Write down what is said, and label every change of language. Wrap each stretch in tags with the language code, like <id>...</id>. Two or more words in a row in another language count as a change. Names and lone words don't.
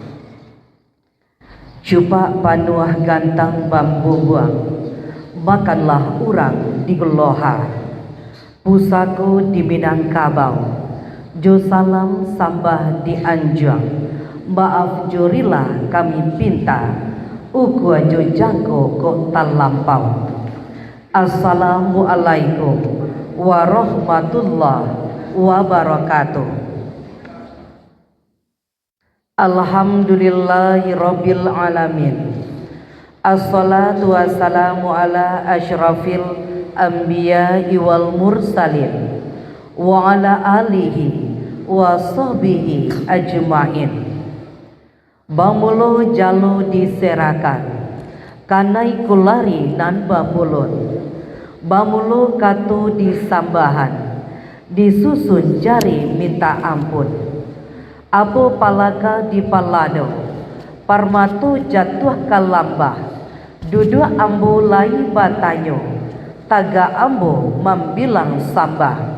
<min>Cupak panuah gantang bambu buang, makanlah urang di Geloha. Pusaku di Minangkabau, jo salam sambah di Anjang. Maaf jorilah kami pinta, uku jo jangko kok talampau.</min> <ar>السلام عليكم ورحمة الله وبركاته. الحمد لله رب العالمين. والصلاة والسلام على أشرف الأنبياء والمرسلين وعلى آله وصحبه أجمعين.</ar> <min>Bamulo jalo diserakan, kanai kulari nan bamulun. Bamulo katu disambahan, disusun jari minta ampun. Apo palaka di palado, parmatu jatuh kalambah, duduk ambo lai batanyo, taga ambo mambilang sambah.</min>